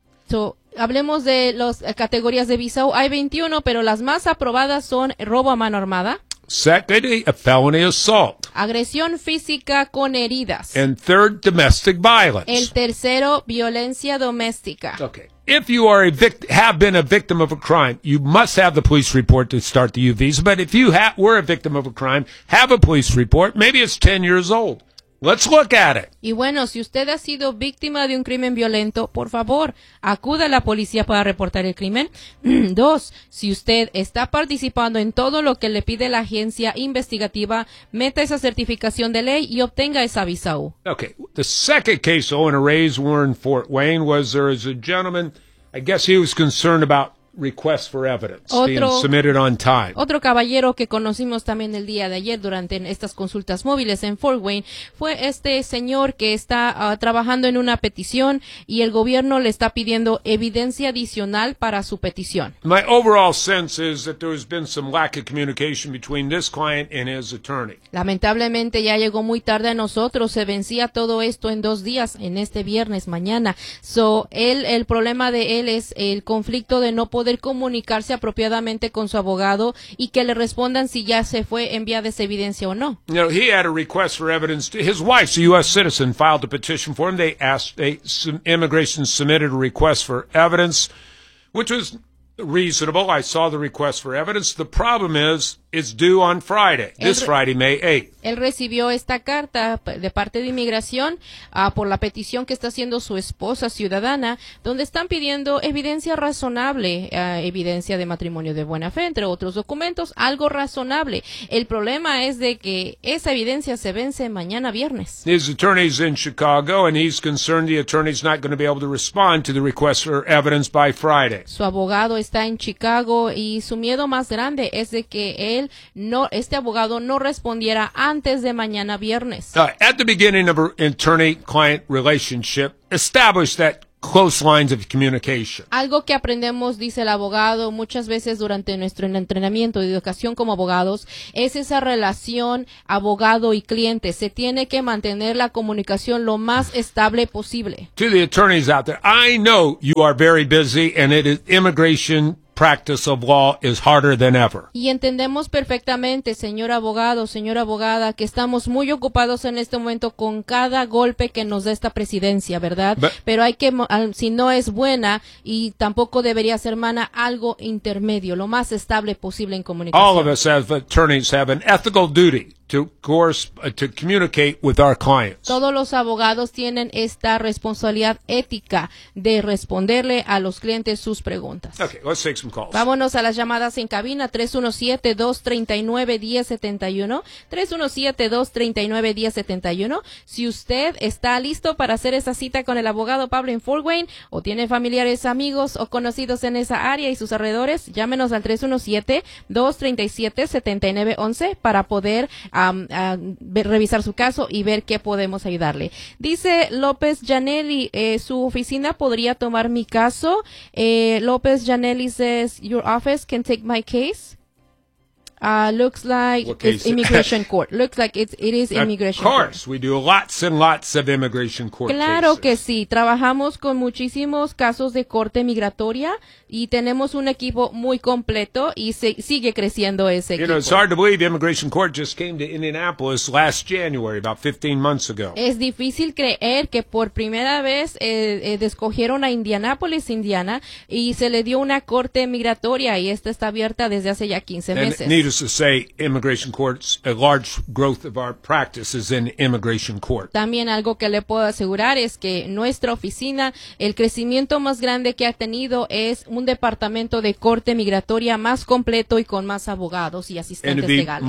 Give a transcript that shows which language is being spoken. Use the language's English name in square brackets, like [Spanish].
[Spanish] So, hablemos de las categorías de visa U. Hay 21, pero las más aprobadas son robo a mano armada. [English] Secondly, a felony assault. [Spanish] Agresión física con heridas. [English] And third, domestic violence. [Spanish] El tercero, violencia doméstica. [English] Okay. If you are have been a victim of a crime, you must have the police report to start the U visa. But if you were a victim of a crime, have a police report. Maybe it's 10 years old. Let's look at it. [Spanish] Y bueno, si usted ha sido víctima de un crimen violento, por favor, acuda a la policía para reportar el crimen. Dos, si usted está participando en todo lo que le pide la agencia investigativa, meta esa certificación de ley y obtenga esa visa U. [English] Okay, the second case I want to raise were in Fort Wayne was there is a gentleman, I guess he was concerned about request for evidence [Spanish] otro, [English] being submitted on time. [Spanish] Otro caballero que conocimos también el día de ayer durante estas consultas móviles en Fort Wayne fue este señor que está trabajando en una petición y el gobierno le está pidiendo evidencia adicional para su petición. [English] My overall sense is that there has been some lack of communication between this client and his attorney. [Spanish] Lamentablemente ya llegó muy tarde a nosotros, se vencía todo esto en 2 días, en este viernes mañana. So, el problema de él es el conflicto de no poder comunicarse apropiadamente con su abogado y que le respondan si ya se fue enviada esa evidencia o no. [English] You know, he had a request for evidence. His wife, a U.S. citizen, filed a petition for him. They asked, immigration submitted a request for evidence, which was reasonable. I saw the request for evidence. The problem is, it's due on Friday, this Friday, May 8th. [Spanish] Él recibió esta carta de parte de inmigración por la petición que está haciendo su esposa ciudadana, donde están pidiendo evidencia razonable, evidencia de matrimonio de buena fe, entre otros documentos, algo razonable. El problema es de que esa evidencia se vence mañana viernes. [English] His attorney's in Chicago, and he's concerned the attorney's not going to be able to respond to the request for evidence by Friday. [Spanish] Su abogado está en Chicago, y su miedo más grande es de que este abogado no respondiera antes de mañana viernes. [English] At the beginning of an attorney-client relationship, establish that close lines of communication. [Spanish] Algo que aprendemos, dice el abogado, muchas veces durante nuestro entrenamiento y educación como abogados, es esa relación abogado y cliente. Se tiene que mantener la comunicación lo más estable posible. [English] To the attorneys out there, I know you are very busy and it is immigration practice of law is harder than ever. [Spanish] Y entendemos perfectamente, señor abogado, señora abogada, que estamos muy ocupados en este momento con cada golpe que nos da esta presidencia, ¿verdad? Pero hay que, si no es buena y tampoco debería ser mala, algo intermedio, lo más estable posible en comunicación. [English] All of us as attorneys have an ethical duty to communicate with our clients. [Spanish] Todos los abogados tienen esta responsabilidad ética de responderle a los clientes sus preguntas. [English] Okay, let's take some calls. [Spanish] Vámonos a las llamadas en cabina 317-239-1071, 317-239-1071. Si usted está listo para hacer esa cita con el abogado Pablo en Fort Wayne o tiene familiares, amigos o conocidos en esa área y sus alrededores, llámenos al 317-237-7911 para poder revisar su caso y ver qué podemos ayudarle. Dice López Janelli, su oficina podría tomar mi caso. [English] López Janelli says, your office can take my case. Looks like it's immigration court. Looks like it is immigration court. Of course, we do lots and lots of immigration court cases. [Spanish] Claro que sí. Trabajamos con muchísimos casos de corte migratoria y tenemos un equipo muy completo y sigue creciendo ese equipo. [English] You know, it's hard to believe immigration court just came to Indianapolis last January, about 15 months ago. [Spanish] Es difícil creer que por primera vez escogieron a Indianapolis, Indiana, y se le dio una corte migratoria y esta está abierta desde hace ya 15 meses. [English] Needless to say, immigration courts, a large growth of our practice is in immigration court. [Spanish] También algo que le puedo asegurar es que nuestra oficina, el crecimiento más grande que ha tenido es un departamento de corte migratoria más completo y con más abogados y asistentes legales.